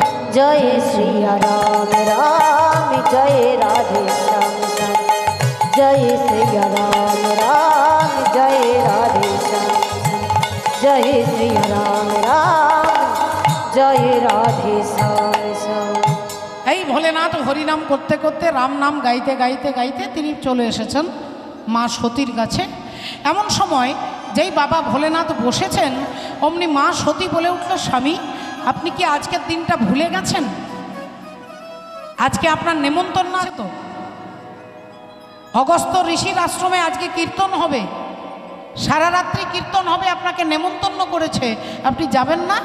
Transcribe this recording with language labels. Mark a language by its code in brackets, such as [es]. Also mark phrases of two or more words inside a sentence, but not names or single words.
[hi] जय सिया राम राम जय राधे श्याम श्याम जय सिया राम राम जय राधे श्याम जय श्री राम राम जय राधे श्याम श्याम। [bn] এই ভোলেনাথ হরিনাম করতে করতে রাম নাম গাইতে গাইতে গাইতে তিনি চলে এসেছেন মা সতীর কাছে। এমন সময় যেই বাবা ভোলেনাথ বসেছেন অমনি মা সতী বলে উঠল, স্বামী আপনি কি আজকের দিনটা ভুলে গেছেন? আজকে আপনার নেমন্তন্ন আছে তো, অগস্ত্য ঋষির আশ্রমে আজকে কীর্তন হবে, সারা রাত্রি কীর্তন হবে, আপনাকে নেমন্তন্ন করেছে, আপনি যাবেন না?